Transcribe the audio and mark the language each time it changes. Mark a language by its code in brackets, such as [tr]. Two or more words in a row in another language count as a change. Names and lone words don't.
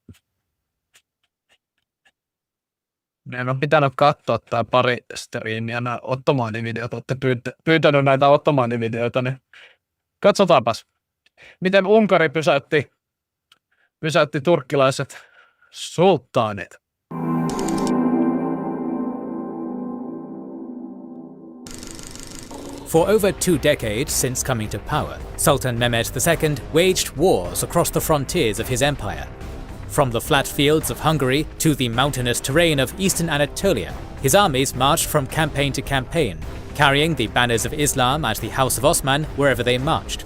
[fi] Meidän on pitänyt katsoa tämä pari striimiä, nämä Ottomaanivideot. Olette pyytänyt näitä Ottomaanivideoita, niin katsotaanpas. Miten Unkari pysäytti turkkilaiset sulttaanit. [en] For over 2 decades since coming to power, Sultan Mehmed II waged wars across the frontiers of his empire. From the flat fields of Hungary to the mountainous terrain of eastern Anatolia, his armies marched from campaign to campaign, carrying the banners of Islam and the House of Osman wherever they marched.